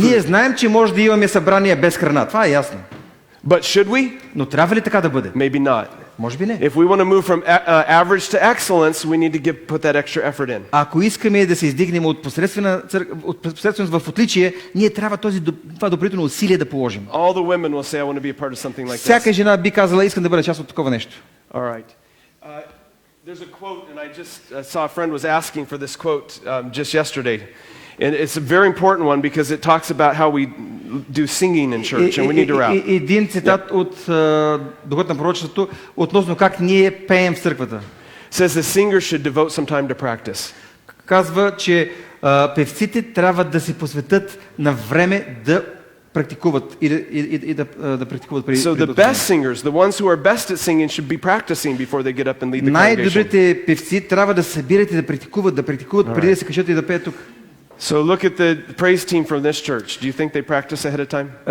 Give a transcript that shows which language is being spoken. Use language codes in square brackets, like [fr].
[bg] Ние знаем, че може да имаме събрания без храна. Това е ясно. [en] But should we? [bg] Но трябва ли така да бъде? [en] Maybe not. [bg] Може би не. [en] If we want to move from average to excellence, we need to put that extra effort in. [bg] Ако искаме да се издигнем от посредственост в отличие, ние трябва това допълнително усилие да положим. [en] All the women will say, I want to be a part of something like [bg] Всяка [en] this. [bg] жена би казала, искам да бъда част от такова нещо. [en] All right. There's a quote, and I just saw a friend was asking for this quote just yesterday. And it's a very important one because it talks about how we do singing in church and we need to rap. [bg] Един цитат от Духът на пророчеството относно как ние пеем в църквата. [en] It says the singer should devote some time to practice. [bg] Казва, че певците трябва да се посветят на време да практикуват и да практикуват преди. [en] So the best singers, the ones who are best at singing, should be practicing before they get up and lead the congregation. [bg] Най-добрите певци трябва да събират и да практикуват преди да се качат и да пеят тук. [en] So look at the praise team from this church. Do you think they practice ahead of time?